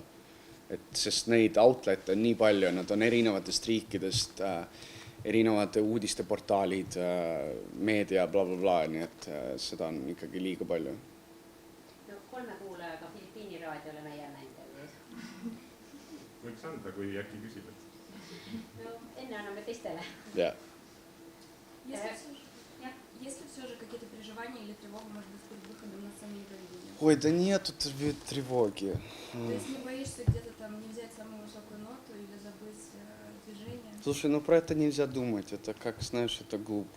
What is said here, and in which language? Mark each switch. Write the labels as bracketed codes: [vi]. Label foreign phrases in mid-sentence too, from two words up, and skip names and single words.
[et] Sest neid outlete on nii palju, nad on erinevatest riikidest, erinevate uudisteportaalid, meedia, blablabla, nii et seda on ikkagi liiga palju. No 3 raadiole meie intervjuud. Võiks anda, kui äkki küsib. No enne anname teistele. Jah. [ru] Есть ли все же какие-то переживания или тревога, может быть, перед выходом на сцену Евровидения? Ой, да нету тревоги. То есть не боишься где-то там не взять самую высокую ноту или забыть движение? Слушай, ну про это нельзя думать, это как, знаешь, это глупо.